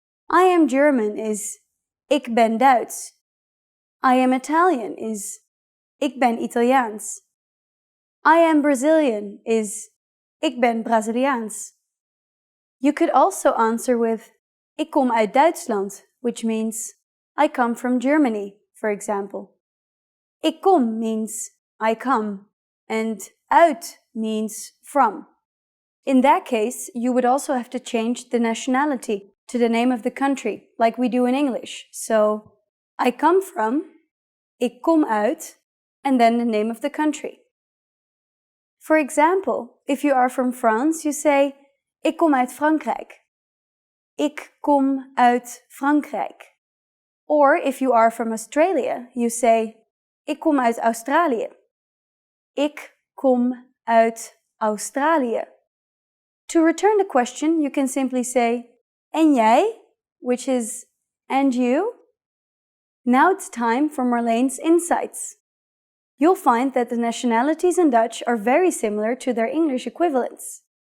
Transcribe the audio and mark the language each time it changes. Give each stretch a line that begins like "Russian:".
English: I am German is
Dutch: ik ben Duits.
English: I am Italian is
Dutch: ik ben Italiaans.
English: I am Brazilian is
Dutch: ik ben Braziliaans.
English: You could also answer with
Dutch: ik kom uit Duitsland,
English: which means I come from Germany, for example.
Dutch: Ik kom
English: means I come, and uit means from. In that case, you would also have to change the nationality to the name of the country, like we do in English. So, I come from,
Dutch: ik kom uit,
English: and then the name of the country. For example, if you are from France, you say,
Dutch: ik kom uit Frankrijk. Ik kom uit Frankrijk.
English: Or if you are from Australia, you say,
Dutch: ik kom uit Australië. Ik kom uit Australië.
English: To return the question, you can simply say,
Dutch: en jij,
English: which is, and you? Now it's time for Marlene's insights. You'll find that the nationalities in Dutch are very similar to their English equivalents.